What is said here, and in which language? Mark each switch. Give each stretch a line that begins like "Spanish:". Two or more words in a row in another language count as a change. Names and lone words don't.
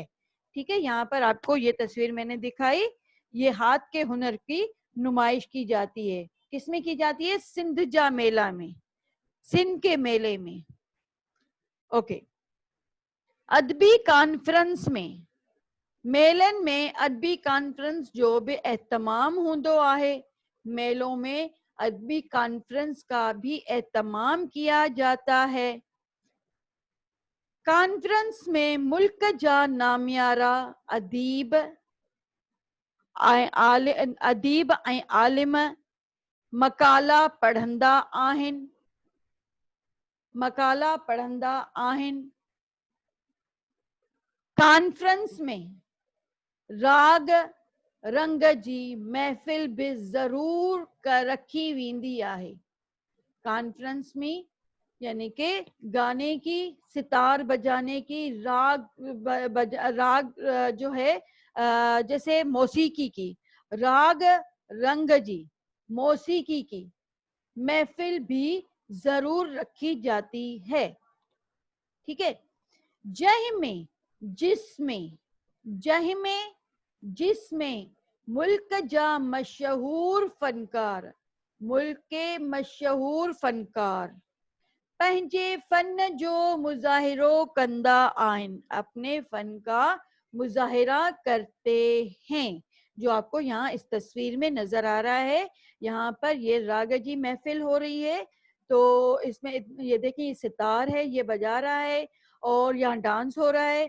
Hindi: ठीक है, यहाँ पर आपको ये तस्वीर मैंने दिखाई, ये हाथ के हुनर की नुमाइश की जाती है। किसमें की जाती है?
Sindhi: सिंध जा मेला में,
Hindi: सिंध के मेले में।
Sindhi: ओके, अदबी कॉन्फ्रेंस में, मेलन में अदबी कॉन्फ्रेंस जो भी एहतमाम होंदो आहे,
Hindi: मेलों में अदबी कॉन्फ्रेंस का भी एहतमाम किया जाता है।
Sindhi: कॉन्फ्रेंस में मुल्क जा नामियारा अदीब अदीब ऐं आलिम मकाला पढ़ंदा आहिनि, मकाला पढ़ंदा आहिनि। कॉन्फ्रेंस में राग रंग जी महफ़िल भी ज़रूर रखी वेंदी आहे।
Hindi: कॉन्फ्रेंस में यानी के गाने की, सितार बजाने की, राग जो है जैसे मौसीकी की,
Sindhi: राग रंग जी
Hindi: मौसीकी की महफ़िल भी जरूर रखी जाती है। ठीक है,
Sindhi: जह में, जिसमें, जह में जिसमें मुल्क जा मशहूर फनकार,
Hindi: मुल्क के मशहूर फनकार
Sindhi: पंहिंजे फन जो मुजाहिरो कंदा आहिनि,
Hindi: अपने फन का मुजाहिरा करते हैं। जो आपको यहाँ इस तस्वीर में नजर आ रहा है, यहाँ पर ये रागजी महफिल हो रही है, तो इसमें ये देखिए सितार है, ये बजा रहा है और यहाँ डांस हो रहा है।